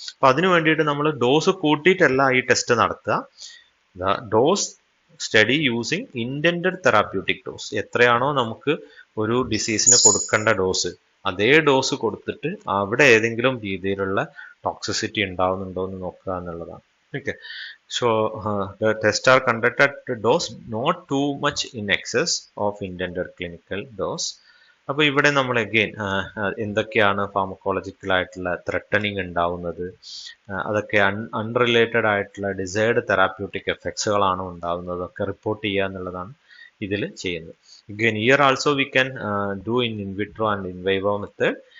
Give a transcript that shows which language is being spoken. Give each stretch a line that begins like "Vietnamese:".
Malayalam: അപ്പൊ അതിനു വേണ്ടിയിട്ട് നമ്മൾ ഡോസ് കൂട്ടിയിട്ടല്ല ഈ ടെസ്റ്റ് നടത്തുക.
English: Dose study using intended therapeutic dose.
Malayalam: എത്രയാണോ നമുക്ക് ഒരു ഡിസീസിന് കൊടുക്കേണ്ട ഡോസ്, അതേ ഡോസ് കൊടുത്തിട്ട് അവിടെ ഏതെങ്കിലും രീതിയിലുള്ള ടോക്സിസിറ്റി ഉണ്ടാവുന്നുണ്ടോ എന്ന് നോക്കുക എന്നുള്ളതാണ്.
English: Okay, so the tests are conducted at dose not too much in excess of intended clinical dose.
Malayalam: അപ്പോൾ ഇവിടെ നമ്മൾ അഗെയിൻ എന്തൊക്കെയാണ് ഫാർമക്കോളജിക്കൽ ആയിട്ടുള്ള ത്രെട്ടനിങ് ഉണ്ടാവുന്നത്, അതൊക്കെ അൺറിലേറ്റഡ് ആയിട്ടുള്ള ഡിസൈർഡ് തെറാപ്യൂട്ടിക് എഫക്ട്സുകളാണോ ഉണ്ടാവുന്നത് ഒക്കെ റിപ്പോർട്ട് ചെയ്യുക എന്നുള്ളതാണ് ഇതിൽ ചെയ്യുന്നത്.
English: Again here also we can do in in vitro and in vivo method.